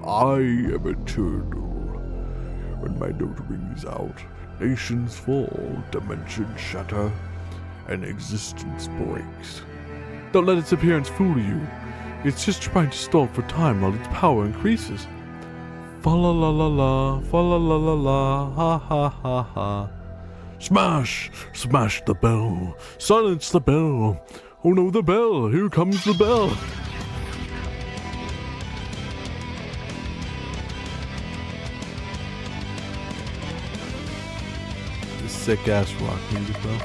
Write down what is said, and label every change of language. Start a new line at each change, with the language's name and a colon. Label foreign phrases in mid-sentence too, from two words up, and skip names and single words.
English: I am eternal. When my note rings out, nations fall, dimensions shatter, and existence breaks. Don't let its appearance fool you. It's just trying to stall for time while its power increases. Fa la la la la, fa la la la la, ha ha ha ha. Smash! Smash the bell! Silence the bell! Oh no, the bell! Here comes the bell! This sick ass rock music though.